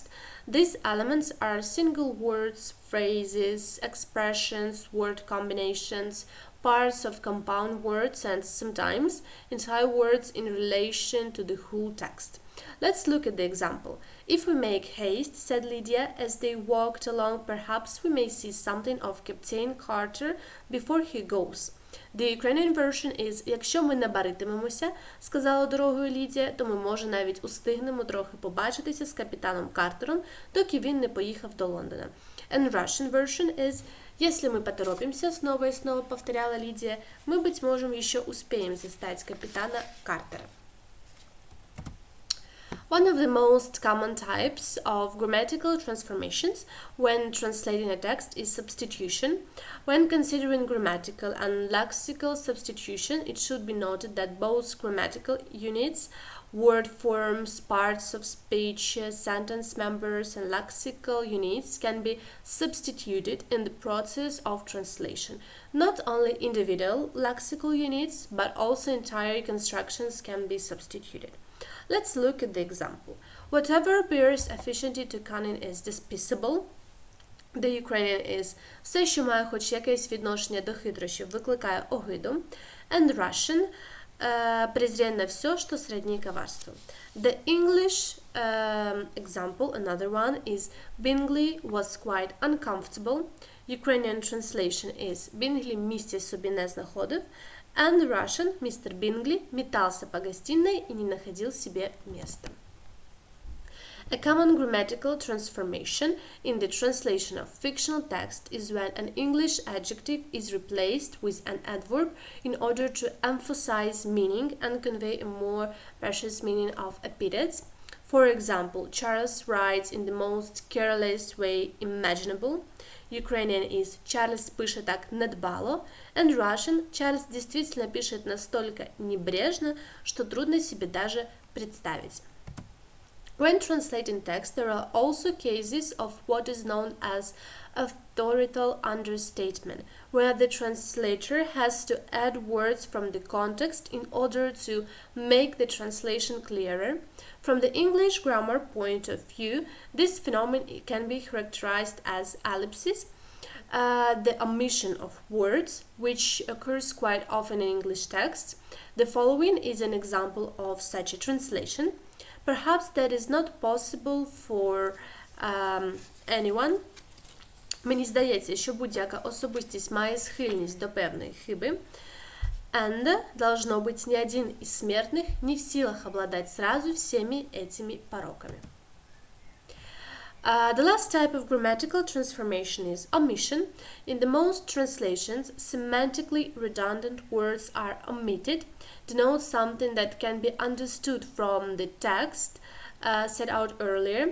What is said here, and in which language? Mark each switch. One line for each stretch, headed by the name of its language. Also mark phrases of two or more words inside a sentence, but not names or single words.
English: These elements are single words, phrases, expressions, word combinations, parts of compound words, and sometimes entire words in relation to the whole text. Let's look at the example. If we make haste, said Lydia, as they walked along, perhaps we may see something of Captain Carter before he goes. The Ukrainian version is
Ukrainian: «Якщо ми не баритимемося, сказала дорогою Лідія, то ми, може, навіть устигнемо трохи побачитися з капітаном Картером, доки він не поїхав до Лондона».
English: And Russian version is
Russian: «Если мы поторопимся, снова и снова повторяла Лидия, мы, быть может, еще успеем застать капитана Картера».
English: One of the most common types of grammatical transformations when translating a text is substitution. When considering grammatical and lexical substitution, it should be noted that both grammatical units, word forms, parts of speech, sentence members, and lexical units can be substituted in the process of translation. Not only individual lexical units, but also entire constructions can be substituted. Let's look at the example. Whatever appears efficiently to cunning is despicable. The Ukrainian is
Ukrainian: все, що має хоч якесь відношення до хитрощів, викликає огиду.
English: And Russian
Russian: презренно все, что сродни коварству.
English: The English example, another one, is Bingley was quite uncomfortable. Ukrainian translation is
Ukrainian: Bingley місця собі не знаходив.
English: And the Russian, Mr. Bingley,
Russian: метался по гостиной и не находил себе места.
English: A common grammatical transformation in the translation of fictional text is when an English adjective is replaced with an adverb in order to emphasize meaning and convey a more precious meaning of epithets. For example, Charles writes in the most careless way imaginable. Ukrainian is
Russian: Charles пишет так недбало,
English: and Russian
Russian: Charles действительно пишет настолько небрежно, что трудно себе даже представить.
English: When translating text, there are also cases of what is known as authorial understatement, where the translator has to add words from the context in order to make the translation clearer. From the English grammar point of view, this phenomenon can be characterized as ellipsis, the omission of words, which occurs quite often in English texts. The following is an example of such a translation. Perhaps that is not possible for anyone.
Ukrainian: Мені здається, що будь-яка особистість має схильність до певної хиби.
English: And,
Russian: должно быть, ни один из смертных не в силах обладать сразу всеми этими пороками.
English: The last type of grammatical transformation is omission. In the most translations, semantically redundant words are omitted, denote something that can be understood from the text set out earlier.